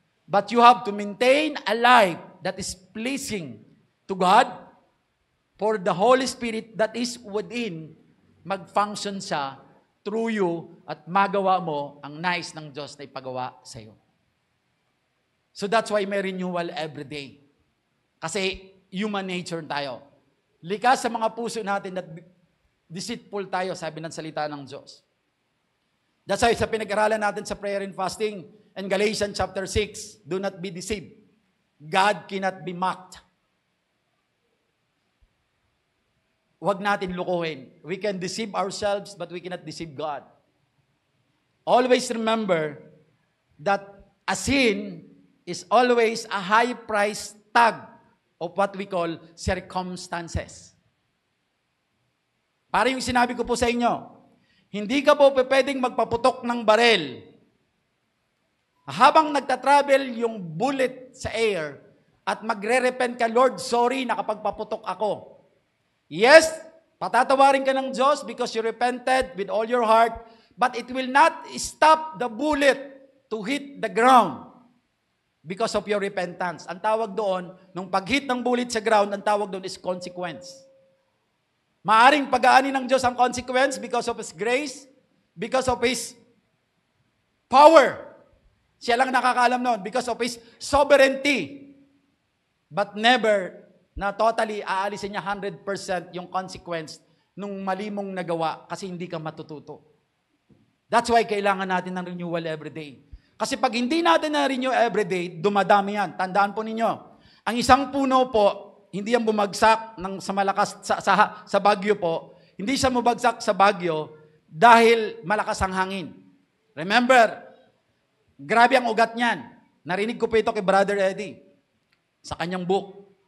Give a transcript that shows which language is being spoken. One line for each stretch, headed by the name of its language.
English: But you have to maintain a life that is pleasing to God for the Holy Spirit that is within,
Filipino: mag-function siya through you at magawa mo ang nais ng Diyos na ipagawa sa iyo.
English: So that's why may renewal every day.
Filipino: Kasi human nature tayo. Likas sa mga puso natin that deceitful tayo, sabi ng salita ng Diyos. That's why sa pinag-aralan natin sa prayer and fasting, in Galatians chapter 6,
English: do not be deceived. God cannot be mocked.
Filipino: Huwag natin lukuhin.
English: We can deceive ourselves, but we cannot deceive God. Always remember that a sin is always a high price tag of what we call circumstances.
Filipino: Para yung sinabi ko po sa inyo, hindi ka po pwedeng magpaputok ng barel habang nagtatravel yung bullet sa air at magre-repent ka, Lord, sorry, nakapagpaputok ako.
English: Yes,
Filipino: patatawarin ka ng Diyos
English: because you repented with all your heart, but it will not stop the bullet to hit the ground because of your repentance.
Filipino: Ang tawag doon, nung pag-hit ng bullet sa ground, ang tawag doon is consequence. Maaring pag-aani ng Diyos ang consequence
English: because of His grace, because of His power.
Filipino: Siya lang nakakaalam noon
English: because of His sovereignty.
Filipino: But never na totally aalisin niya 100% yung consequence nung mali mong nagawa kasi hindi ka matututo. That's why kailangan natin ng renewal every day. Kasi pag hindi natin na-renew every day, dumadami yan. Tandaan po ninyo, ang isang puno po, hindi yan bumagsak sa malakas sa bagyo po. Hindi siya bumagsak sa bagyo dahil malakas ang hangin. Remember, grabe ang ugat niyan. Narinig ko po ito kay Brother Eddie sa kanyang book.